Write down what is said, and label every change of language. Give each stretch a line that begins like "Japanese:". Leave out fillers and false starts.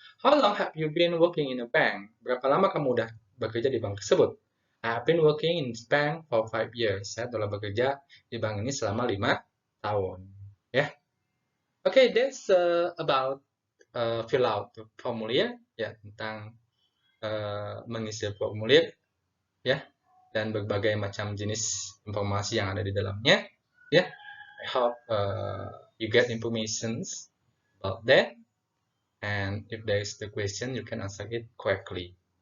English: How long have you been working in a bank?
Indonesian: Berapa lama kamu udah bekerja di bank tersebut?
English: I have been working in this bank for 5 years.
Indonesian: Saya telah bekerja di bank ini selama 5 tahun. Ya.
English: Okay, that's about fill out
Indonesian: formulir ya tentang mengisi formulir ya dan berbagai macam jenis informasi yang ada di dalamnya ya.
English: I hope you get informations about that, and if there is the question you can answer it correctly.